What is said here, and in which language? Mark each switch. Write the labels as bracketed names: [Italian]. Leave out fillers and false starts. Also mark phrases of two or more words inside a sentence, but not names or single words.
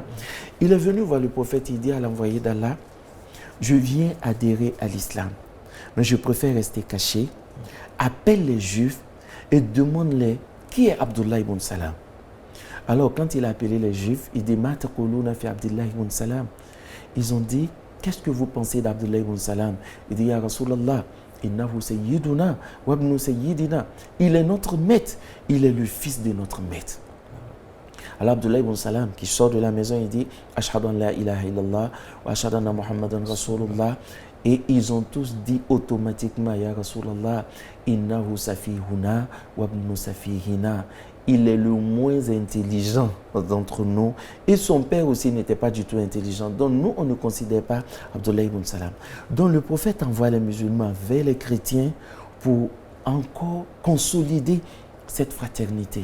[French] Il est venu voir le prophète, il dit à l'envoyé d'Allah, je viens adhérer à l'islam, mais je préfère rester caché. Appelle les juifs et demande-les qui est Abdullah ibn Salam. Alors, quand il a appelé les juifs, il dit, [Arabic] ما تقولون في عبد الله بن سلام. [French] Ils ont dit, qu'est-ce que vous pensez d'Abdullah ibn Salam? Il dit, [Arabic] يا رسول الله، إنه سيدنا وابن سيدنا. [French] Il est notre maître, il est le fils de notre maître. Alors Abdullah ibn Salam qui sort de la maison, il dit, [Arabic] أشهد أن لا إله إلا الله وأشهد أن محمدا رسول الله. [French] Et ils ont tous dit automatiquement, [Arabic] يا رسول الله، إنه سفيهنا وابن سفيهنا. [French] Il est le moins intelligent d'entre nous. Et son père aussi n'était pas du tout intelligent. Donc nous, on ne considère pas Abdullah ibn Salam. Donc le prophète envoie les musulmans vers les chrétiens pour encore consolider cette fraternité.